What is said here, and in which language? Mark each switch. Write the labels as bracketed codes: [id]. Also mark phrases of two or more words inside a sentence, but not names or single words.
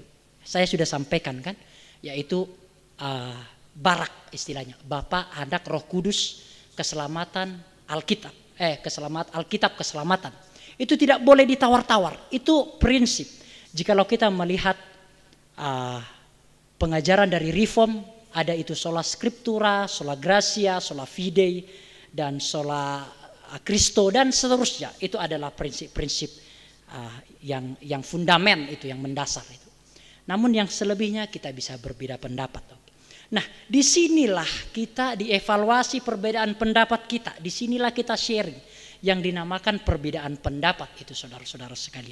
[id] Saya sudah sampaikan kan. Yaitu barak istilahnya. Bapa, Anak, Roh Kudus, keselamatan, Alkitab. Alkitab keselamatan. Itu tidak boleh ditawar-tawar. Itu prinsip. Jikalau kita melihat pengajaran dari Reform, ada itu [la] sola scriptura, sola gratia, sola fide, [id] dan [la] sola Christo [id] dan seterusnya. Itu adalah prinsip-prinsip yang fundamen itu, yang mendasar itu. Namun yang selebihnya kita bisa berbeda pendapat. Nah, disinilah kita dievaluasi perbedaan pendapat kita. Disinilah kita sharing yang dinamakan perbedaan pendapat itu saudara-saudara sekalian.